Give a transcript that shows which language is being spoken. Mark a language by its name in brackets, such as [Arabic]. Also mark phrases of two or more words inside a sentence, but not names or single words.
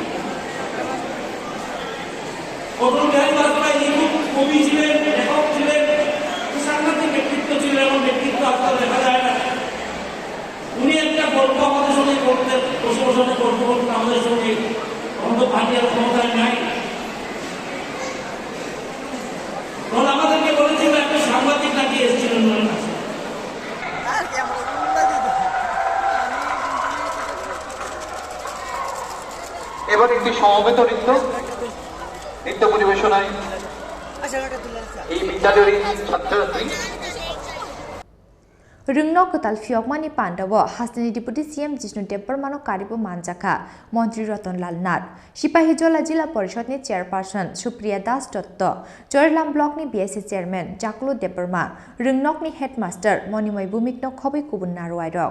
[Bangla] অটল বিহারী বাজপেয়ী খুব কবি ছিলেন লেখক ছিলেন সাংঘাতিক ব্যক্তিত্ব ছিলেন এবং ব্যক্তিত্ব আজকাল দেখা যায় না উনি একটা গল্প আমাদের সঙ্গে করতেন বসে বসে গল্প করতেন আমাদের সঙ্গে আমাদের পার্টি আর ক্ষমতায় নাই তখন আমাদেরকে বলেছিল একটা সাংবাদিক নাকি এসেছিলেন ওনার কাছে এবার একটি সমবেত নৃত্য পরিবেশনায় এই বিদ্যালয়ের ছাত্রছাত্রী [Kok Borok] Rungno Kutal Fiokmani Pandawo, Hastani [English] Deputy CM [Kok Borok] Jishnu Debormano Karibo Manjaka, Montri Roton Lal Nat, Shipahijola Jila Porishod ni Chairperson, Supriya Das Dotto, Jorilam Block ni [English] BSC Chairman, [Kok Borok] Jaklo Deborma, Rungnok ni Headmaster, Monimoy Bumikno Khobi Kubun Narwaidok.